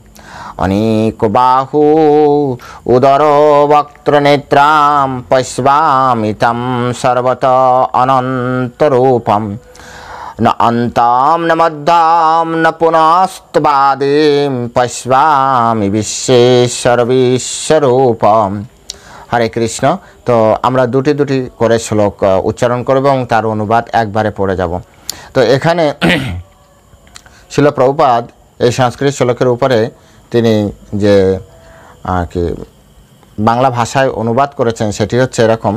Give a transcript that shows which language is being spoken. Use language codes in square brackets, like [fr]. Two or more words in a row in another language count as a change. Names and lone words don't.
[sa] अनेकबाहु उदरो वक्त्रनेत्रां पश्यामि तं सर्वत अनन्तरूपं न अन्तां न मध्यां न पुनस्त्वादिं पश्यामि विश्वेश्वर विश्वरूपं। हरे कृष्ण। [bn] तो আমরা দুটি দুটি করে শ্লোক উচ্চারণ করব এবং তার অনুবাদ একবারে পড়ে যাব। তো এখানে শিল প্রভুপাদ এই সংস্কৃত শ্লোকের উপরে তিনি যে কি বাংলা ভাষায় অনুবাদ করেছেন সেটি হচ্ছে এরকম।